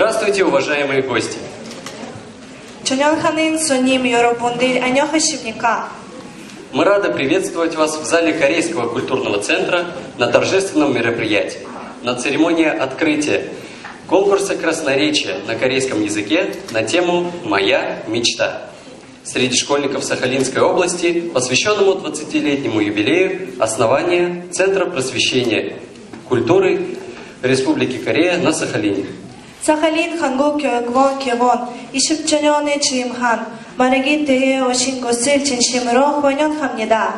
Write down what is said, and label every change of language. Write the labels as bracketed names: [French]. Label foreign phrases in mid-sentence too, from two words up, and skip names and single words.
[Russian] Здравствуйте, уважаемые гости! Мы рады приветствовать вас в зале Корейского культурного центра на торжественном мероприятии, на церемонии открытия конкурса красноречия на корейском языке на тему «Моя мечта» среди школьников Сахалинской области, посвященному 20-летнему юбилею основания Центра просвещения культуры Республики Корея на Сахалине. [Korean] 사할린 한국교육원 개원 20주년에 취임한 말하기 대회에 오신 것을 진심으로 환영합니다.